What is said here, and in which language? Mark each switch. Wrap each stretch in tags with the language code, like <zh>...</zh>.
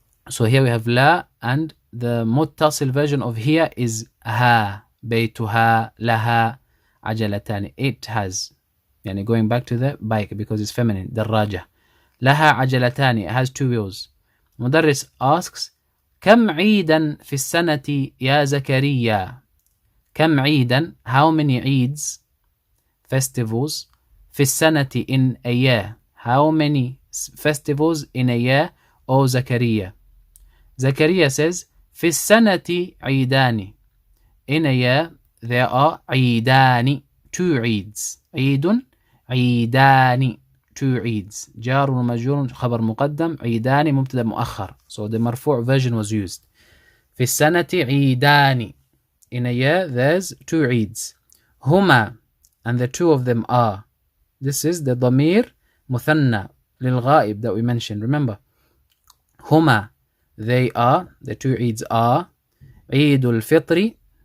<en>So here we have la, and the muttasil version of here is ha, baytuha, laha, ajalatani. It has. Yani going back to the bike, because it's feminine, darraja. Laha ajalatani, it has two wheels.</en> <ar>Mudarris asks, Kam عيدا في السنة يا زكريا?</ar> <en>كم عيدا, how many Eids, festivals, في السنة, in a year, how many festivals in a year, O Zakaria? Zakaria says, في السنة عيدان, in a year there are عيدان, two Eids.</en> <ar>عيد, عيدان, two Eids. جار ومجرور خبر مقدم, عيدان مبتدا مؤخر.</ar> <en>So the marfu' version was used. في السنة عيدان, in a year there's two Eids. Huma, and the two of them are. This is the dhamir muthanna lil-ghaib that we mentioned. Remember, huma, they are, the two Eids are Eidul Fitri.</en>